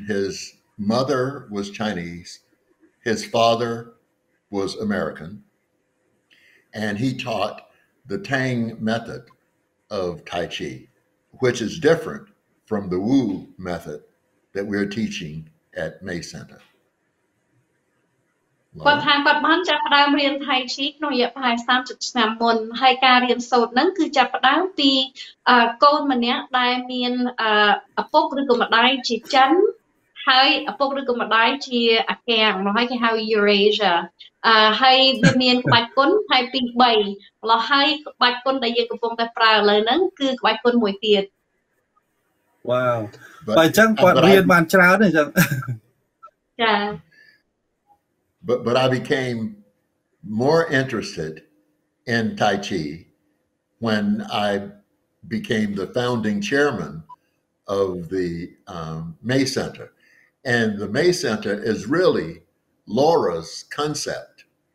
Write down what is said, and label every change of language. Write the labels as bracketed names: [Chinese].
[English] His mother was Chinese. His father was American. And he taught the Tang method of Tai Chi, which is different from the Wu method that we're teaching at MAYE Center. [Khmer] គាត់ថាគាត់បានចាប់ផ្ដើមរៀន Tai Chi ក្នុងរយៈប្រហែល30ឆ្នាំមុនហើយការរៀនសូត្រហ្នឹងគឺចាប់ផ្ដើមពីកូនម្នាក់ដែលមានឪពុកឬក៏ម្ដាយជាចិនហើយឪពុកឬក៏ម្ដាយជាអាកាំងមកហើយគេហៅ Eurasia ហើយវាមានក្បាច់គុណហើយ2 3ម្ល៉េះហើយក្បាច់គុណដែលយើងកំពុងតែប្រើឥឡូវហ្នឹងគឺក្បាច់គុណមួយទៀត Wow បើអញ្ចឹងគាត់រៀនបានច្រើនទេអញ្ចឹង ចា [English] But I became more interested in Tai Chi when I became the founding chairman of the MAYE Center. And the MAYE Center is really Laura's concept.